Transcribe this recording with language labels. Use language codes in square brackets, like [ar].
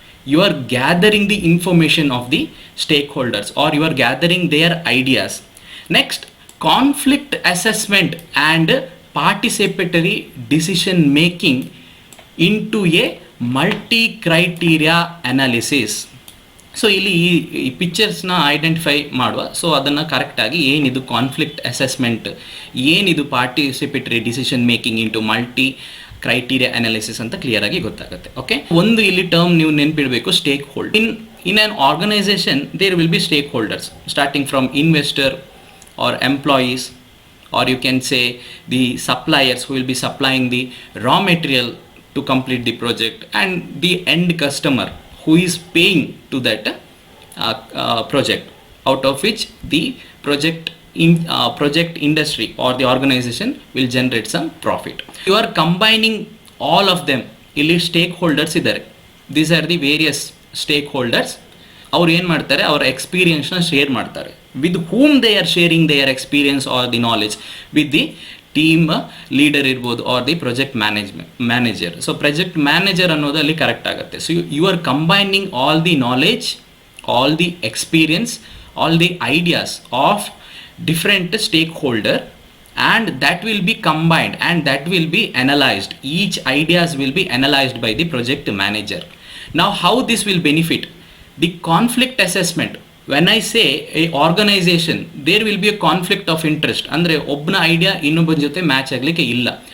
[en] You are gathering the information of the stakeholders, or you are gathering their ideas. Next, conflict assessment and participatory decision making into a multi-criteria analysis. [kn] So ಇಲ್ಲಿ ಈ ಪಿಕ್ಚರ್ಸ್ನ identify ಮಾಡುವ. So ಅದನ್ನು ಕರೆಕ್ಟಾಗಿ ಏನಿದು conflict assessment, ಏನಿದು participatory decision making into multi criteria analysis ಅಂತ clear ಆಗಿ ಗೊತ್ತಾಗುತ್ತೆ. ಓಕೆ, ಒಂದು ಇಲ್ಲಿ ಟರ್ಮ್ ನೀವು ನೆನಪಿಡಬೇಕು, stake hold. [en] In an organisation there will be stakeholders starting from investor or employees, or you can say the suppliers who will be supplying the raw material to complete the project, and the end customer who is paying to that project, out of which the project industry or the organization will generate some profit. You are combining all of them. [kn] ಇಲ್ಲಿ stakeholders ಇದ್ದಾರೆ. [en] These are the various stakeholders. [kn] ಅವ್ರು ಏನು ಮಾಡ್ತಾರೆ, ಅವರ ಎಕ್ಸ್ಪೀರಿಯನ್ಸ್ನ share ಮಾಡ್ತಾರೆ. [en] With whom they are sharing their experience or the knowledge? With the team leader [kn] ಇರ್ಬೋದು, [en] Or the project manager. [kn] So project manager ಅನ್ನೋದು ಅಲ್ಲಿ ಕರೆಕ್ಟ್ ಆಗುತ್ತೆ. [en] So you are combining all the knowledge, all the experience, all the ideas of different stakeholder, and that will be combined and that will be analyzed. Each ideas will be analyzed by the project manager. Now how this will benefit? The conflict assessment. When I say a organization, there will be a conflict of interest. [kn] ಅಂದರೆ ಒಬ್ಬನ idea ಇನ್ನೊಬ್ಬನ ಜೊತೆ match ಆಗಲಿಕ್ಕೆ ಇಲ್ಲ.